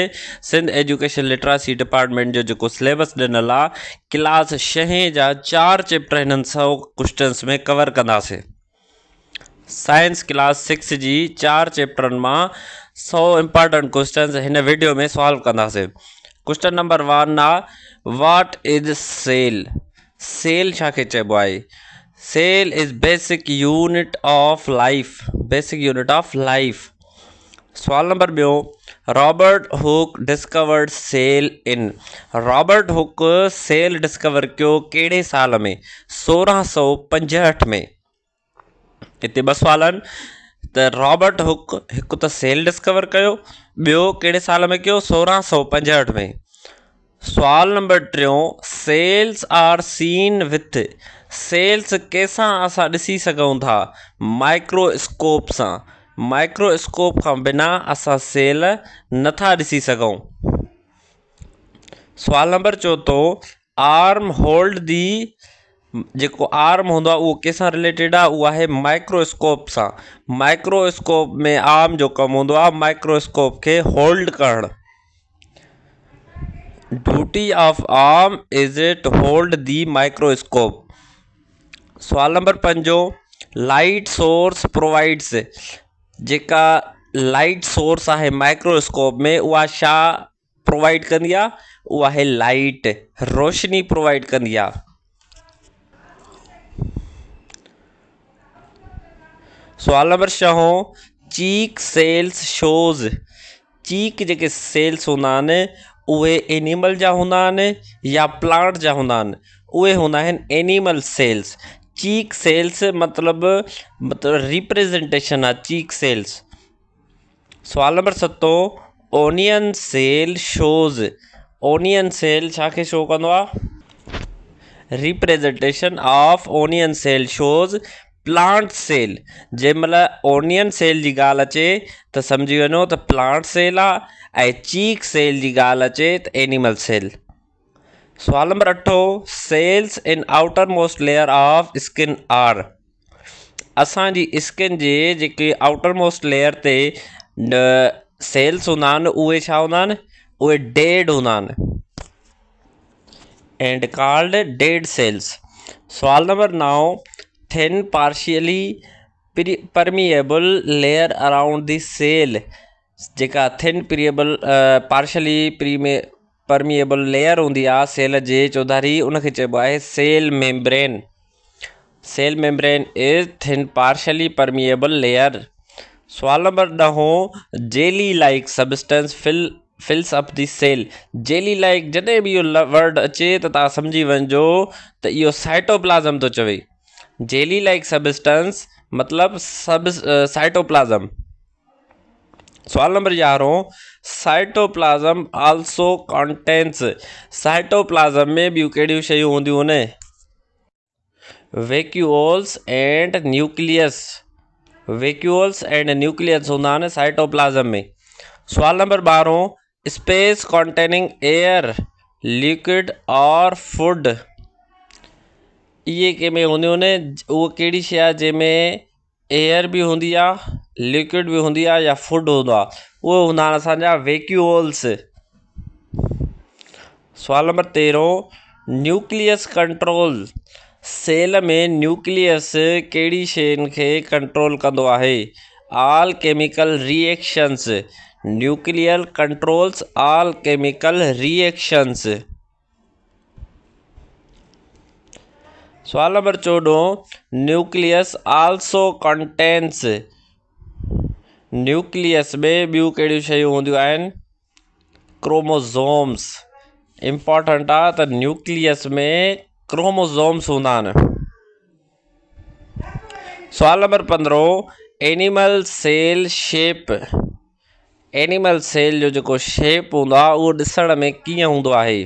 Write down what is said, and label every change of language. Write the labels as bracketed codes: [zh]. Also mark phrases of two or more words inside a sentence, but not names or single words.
[sd] सिंध एजुकेशन लिटरेसी डिपार्टमेंट जो जेको सिलेबस ॾिनल आहे, क्लास 6 जा 4 चैप्टर हिननि 100 क्वेश्चन्स में कवर कंदासीं। साइंस क्लास 6 जी 4 चैप्टरनि मां 100 [en] important questions [sd] हिन वीडियो में सॉल्व कंदासीं। [en] question number [sd] 1 आहे, [en] What is cell? [sd] सेल छाखे चइबो आहे? [en] Cell is basic unit of life. Basic unit of life. [sd] सवाल नंबर [en] 2, Robert Hooke discovered cell in. [sd] रॉबर्ट हुक [en] cell discover [sd] कयो कहिड़े साल में? 1665 में। हिते 2 सुवाल आहिनि त रॉबर्ट हुक हिकु त [en] cell discover [sd] कयो, ॿियो कहिड़े साल में कयो? 1665 में। सवाल नंबर [en] 3, Cells are seen with. [sd] सेल्स कंहिंसां असां ॾिसी सघूं था? माइक्रोस्कोप सां। माइक्रोस्कोप खां बिना असां सेल नथा ॾिसी सघूं। सवाल नंबर [en] 4, Arm hold the. [sd] जेको आर्म हूंदो आहे उहो कंहिंसां रिलेटेड आहे? उहो आहे माइक्रोस्कोप सां। माइक्रोस्कोप में आर्म जो कमु हूंदो आहे माइक्रोस्कोप खे होल्ड करणु। [en] Duty of arm is to hold the microscope. [sd] सवाल नंबर [en] 5, Light source provides. [sd] जेका [en] light source [sd] आहे माइक्रोस्कोप में उहा छा प्रोवाइड कंदी आहे? उहा आहे लाइट, रोशनी प्रोवाइड कंदी आहे। सवाल नंबर [en] 6, Cheek cells shows. [sd] चीक जेके सेल्स हूंदा आहिनि उहे एनिमल जा हूंदा आहिनि या प्लांट जा हूंदा आहिनि? उहे हूंदा आहिनि [en] animal cells. cheek cells [sd] मतिलबु रिप्रेजेंटेशन आहे [en] cheek cells. [sd] सवाल नंबर [en] 7, Onion cell shows. onion cell [sd] छाखे शो कंदो आहे? [en] Representation of onion cell shows plant cell. [sd] जंहिंमहिल [en] onion cell [sd] जी ॻाल्हि अचे त सम्झी वञो त [en] plant cell [sd] आहे, ऐं [en] cheek cell [sd] जी ॻाल्हि अचे त [en] animal cell. [sd] सवाल नंबर [en] 8, Cells in outer most layer of skin are. [sd] असांजी स्किन जे जेके [en] outer most layer [sd] ते सेल्स हूंदा आहिनि उहे छा हूंदा आहिनि? उहे डेड हूंदा आहिनि [en] and called dead cells. [sd] सवाल नंबर [en] 9, Thin partially permeable layer around the cell. [sd] जेका [en] thin partially permeable layer [sd] हूंदी आहे सेल जे चौधारी, उनखे चइबो आहे [en] cell membrane. Cell membrane is thin partially permeable layer. [sd] सवाल नंबर [en] 10, Jelly like substance fills up the cell. jelly like [sd] जॾहिं बि इहो वर्ड अचे त तव्हां सम्झी वञिजो त इहो साइटोप्लाज़म थो चवे। [en] Jelly like substance मतिलबु cytoplasm। [sd] सवाल नंबर [en] 11, Cytoplasm also contains. [sd] साइटोप्लाज़म में ॿियूं कहिड़ियूं शयूं हूंदियूं आहिनि? [en] Vacuoles and nucleus. vacuoles and nucleus [sd] हूंदा आहिनि साइटोप्लाज़म में। सवाल नंबर [en] 12, Space containing air, liquid और food। [sd] इहे कंहिंमें हूंदियूं आहिनि? उहो कहिड़ी शइ आहे जंहिंमें एयर बि हूंदी आहे, लिक्विड बि हूंदी आहे या फूड हूंदो आहे? उहे हूंदा आहिनि असांजा वैक्यूल्स। सवाल नंबर [en] 13, Nucleus control. [sd] सेल में न्यूक्लियस कहिड़ी शयुनि खे कंट्रोल कंदो आहे? [en] All chemical reactions. Nuclear controls all chemical reactions. [sd] सवाल नंबर [en] 14, Nucleus also contains. [sd] न्यूक्लियस में ॿियूं कहिड़ियूं शयूं हूंदियूं आहिनि? क्रोमोज़ोम्स। इम्पॉर्टेंट आहे त न्यूक्लियस में क्रोमोज़ोम्स हूंदा आहिनि। सवाल नंबर [en] 15, Animal cell shape. [sd] एनिमल सेल जो जेको शेप हूंदो आहे उहो ॾिसण में कीअं हूंदो आहे?